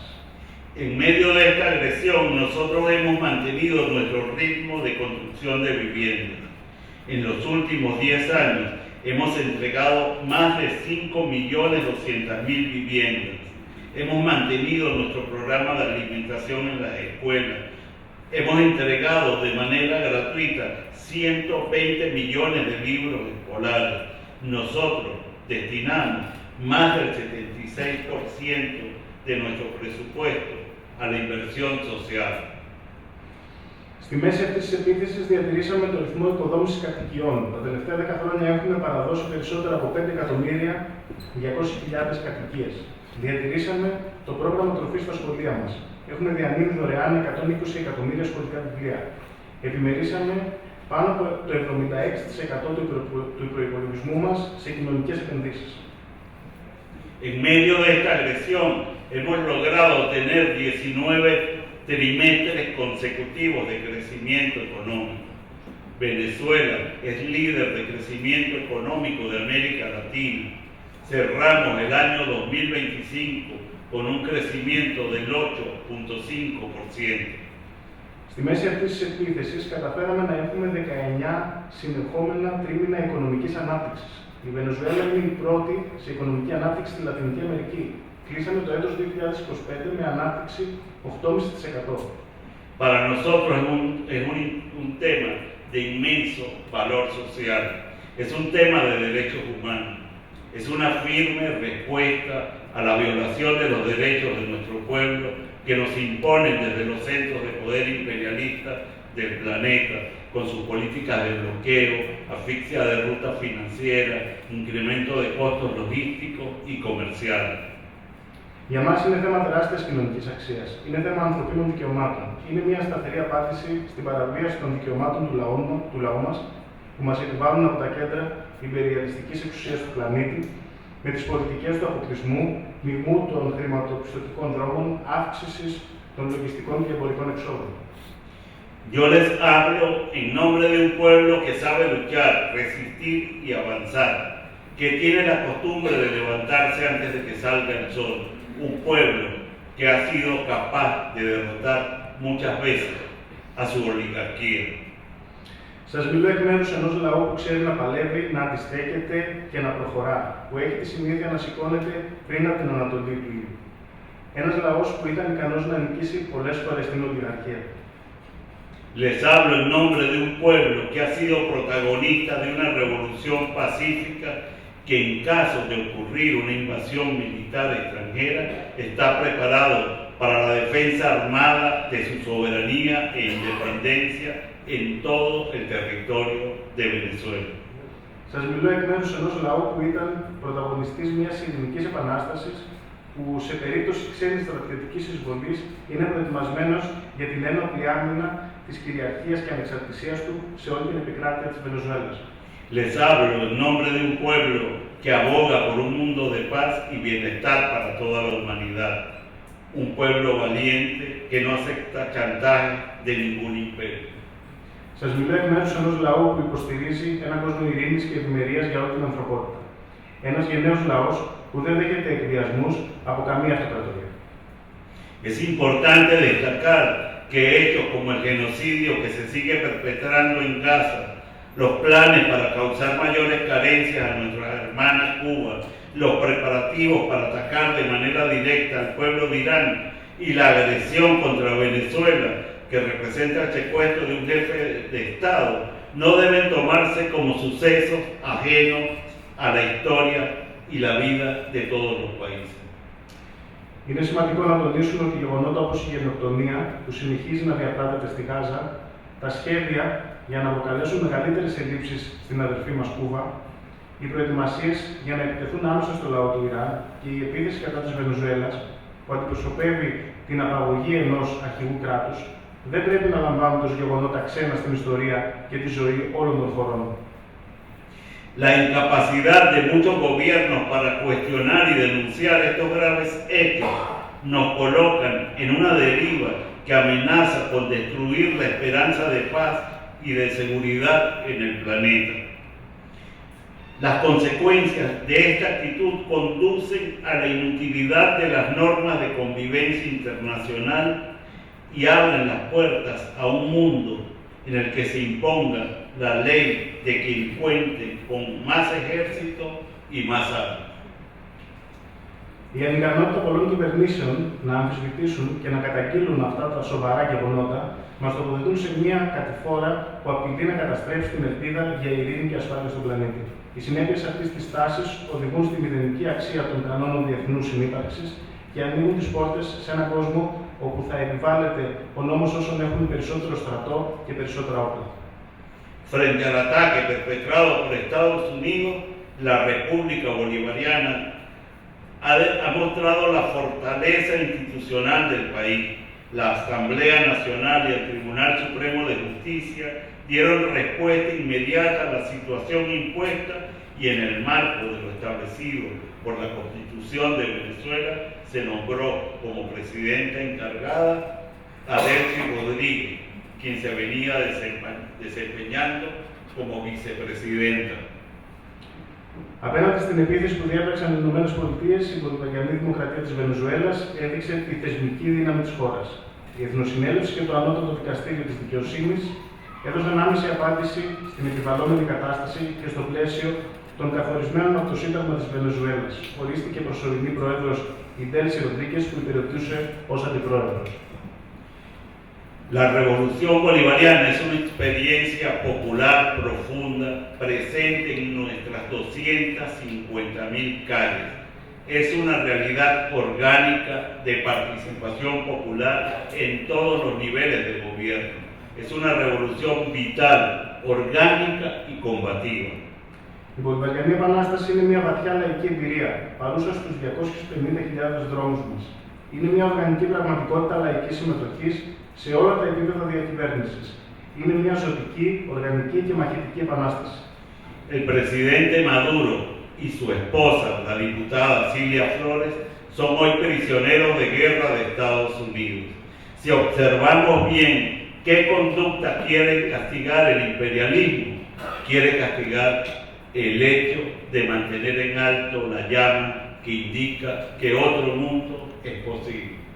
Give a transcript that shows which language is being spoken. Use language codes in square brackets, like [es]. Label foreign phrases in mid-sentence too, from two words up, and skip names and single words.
[es] En medio de esta agresión, nosotros hemos mantenido nuestro ritmo de construcción de viviendas. En los últimos 10 años hemos entregado más de 5.200.000 viviendas. Hemos mantenido nuestro programa de alimentación en las escuelas. Hemos entregado de manera gratuita 120 millones de libros escolares. Nosotros destinamos más del 76% de nuestro presupuesto a la inversión social. [el] Στη μέση αυτής της επίθεσης διατηρήσαμε το ρυθμό οικοδόμησης κατοικιών. Τα τελευταία 10 χρόνια έχουμε παραδώσει περισσότερα από 5.200.000 κατοικίες. Διατηρήσαμε το πρόγραμμα τροφής στα σχολεία μας. Έχουμε διανύμει δωρεάν 120 εκατομμύρια σχολικά βιβλία. Επιμερίσαμε πάνω από το 76% του προϋπολογισμού μας σε κοινωνικές επενδύσεις. [es] En medio de esta agresión hemos logrado tener 19 trimestres consecutivos de crecimiento económico. Venezuela es líder de crecimiento económico de América Latina. Cerramos el año 2025 con un crecimiento del 8.5%. [el] Στη μέση αυτής της επίθεσης καταφέραμε να έχουμε 19 συνεχόμενα τρίμηνα οικονομικής ανάπτυξης. Η Βενεζουέλα είναι η πρώτη σε οικονομική ανάπτυξη στη Λατινική Αμερική. Κλείσαμε το έτος 2025 με ανάπτυξη 8,5%. [es] Para nosotros es un tema de inmenso valor social. Es un tema de derechos humanos. Es una firme respuesta a la violación de los derechos de nuestro pueblo que nos imponen desde los centros de poder imperialistas del planeta, con sus políticas de bloqueo, asfixia de rutas financieras, incremento de costos logísticos y comerciales. [el] Για μας είναι θέμα τεράστιας κοινωνικής αξίας. Είναι θέμα ανθρωπίνων δικαιωμάτων. Είναι μια σταθερή απάντηση στην παραβίαση των δικαιωμάτων του λαού μας που μας επιβάλλουν από τα κέντρα υπεριαλιστικής εξουσίας του πλανήτη με τις πολιτικές του αποκλεισμού, μειγμού των χρηματοπιστωτικών δρόμων, αύξησης των λογιστικών και εμπορικών εξόδων. [es] Yo les hablo en nombre de un pueblo que sabe luchar, resistir y avanzar, que tiene la costumbre de levantarse antes de que salga el sol. Un pueblo que ha sido capaz de derrotar muchas veces a su oligarquía. [el] Σας μιλώ εκ μέρους ενός λαού που ξέρει να παλεύει, να αντιστέκεται και να προχωρά, που έχει τη συνήθεια να σηκώνεται πριν από την ανατολή του ήλιου. Ένας λαός που ήταν ικανός να νικήσει πολλές φορές την ολιγαρχία. [es] Les hablo en nombre de un pueblo que ha sido protagonista de una revolución pacífica que en caso de ocurrir una invasión militar extranjera está preparado para la defensa armada de su soberanía e independencia en todo el territorio de Venezuela. [el] Σας μιλώ εκ μέρους ενός λαού που ήταν πρωταγωνιστής μιας ειρηνικής επανάστασης που σε περίπτωση ξένης στρατιωτικής εισβολής είναι προετοιμασμένος για την ένοπλη άμυνα της κυριαρχίας και ανεξαρτησίας του σε όλη την επικράτεια της Βενεζουέλας. [es] Les hablo en nombre de un pueblo que aboga por un mundo de paz y bienestar para toda la humanidad. Un pueblo valiente que no acepta chantaje de ningún imperio. [el] Σας μιλώ εκ μέρους ενός λαού που υποστηρίζει έναν κόσμο ειρήνης και ευημερίας για όλη την ανθρωπότητα. Ένας γενναίος λαός που δεν δέχεται εκβιασμούς από καμία αυτοκρατορία. [es] Es importante destacar que hechos como el genocidio que se sigue perpetrando en Gaza, los planes para causar mayores carencias a nuestras hermanas Cuba, los preparativos para atacar de manera directa al pueblo de Irán y la agresión contra Venezuela, que representa el secuestro de un jefe de Estado, no deben tomarse como sucesos ajenos a la historia y la vida de todos los países. [el] Είναι σημαντικό να τονίσουμε ότι γεγονότα όπως η γενοκτονία που συνεχίζει να διαπράττεται στη Γάζα, τα σχέδια για να αποκαλέσουν μεγαλύτερες ελλείψεις στην αδερφή μας Κούβα, οι προετοιμασίες για να επιτεθούν άμεσα στο λαό του Ιράν και η επίθεση κατά της Βενεζουέλας, που αντιπροσωπεύει την απαγωγή ενός αρχηγού κράτους, δεν πρέπει να λαμβάνουν ως γεγονότα ξένα στην ιστορία και τη ζωή όλων των χωρών. [es] La incapacidad de muchos gobiernos para cuestionar y denunciar estos graves hechos nos colocan en una deriva que amenaza con destruir la esperanza de paz y de seguridad en el planeta. Las consecuencias de esta actitud conducen a la inutilidad de las normas de convivencia internacional y abren las puertas a un mundo en el que se imponga la ley de quien cuente con más ejército y más armas. [el] Η ανικανότητα πολλών κυβερνήσεων να αμφισβητήσουν και να καταγγείλουν αυτά τα σοβαρά γεγονότα μας τοποθετούν σε μια κατηφόρα που απειλεί να καταστρέψει την ελπίδα για ειρήνη και ασφάλεια στον πλανήτη. Οι συνέπειες αυτής της τάσης οδηγούν στη μηδενική αξία των κανόνων διεθνούς συνύπαρξης και ανοίγουν τις πόρτες σε έναν κόσμο όπου θα επιβάλλεται ο νόμος όσων έχουν περισσότερο στρατό και περισσότερα όπλα. [es] Frente al ataque perpetrado por Estados Unidos, la República Bolivariana ha mostrado la fortaleza institucional del país. La Asamblea Nacional y el Tribunal Supremo de Justicia dieron respuesta inmediata a la situación impuesta y en el marco de lo establecido por la Constitución de Venezuela se nombró como presidenta encargada a Delcy Rodríguez, quien se venía desempeñando como vicepresidenta. [el] Απέναντι στην επίθεση που διέπραξαν οι ΗΠΑ, η Μπολιβαριανή Δημοκρατία της Βενεζουέλας έδειξε τη θεσμική δύναμη της χώρας. Η Εθνοσυνέλευση και το Ανώτατο Δικαστήριο της Δικαιοσύνης έδωσαν άμεση απάντηση στην επιβαλλόμενη κατάσταση και στο πλαίσιο των καθορισμένων από το Σύνταγμα της Βενεζουέλας. Ορίστηκε προσωρινή πρόεδρος η Ντέλση Ροντρίγκες, που υπηρετούσε ως αντιπρόεδρος. [es] La revolución bolivariana es una experiencia popular profunda presente en nuestras 250.000 calles. Es una realidad orgánica de participación popular en todos los niveles del gobierno. Es una revolución vital, orgánica y combativa. [el] Η Μπολιβαριανή Επανάσταση είναι μια βαθιά λαϊκή εμπειρία, παρούσα στους 250.000 δρόμους μας. Είναι μια οργανική πραγματικότητα λαϊκής συμμετοχής σε όλα τα επίπεδα διακυβέρνησης. Είναι μια ζωτική, οργανική και μαχητική επανάσταση. [es] El presidente Maduro y su esposa, la diputada Cilia Flores, son hoy prisioneros de guerra de Estados Unidos. Si observamos bien qué conducta quiere castigar el imperialismo, quiere castigar el hecho de mantener en alto la llama que indica que otro mundo es posible.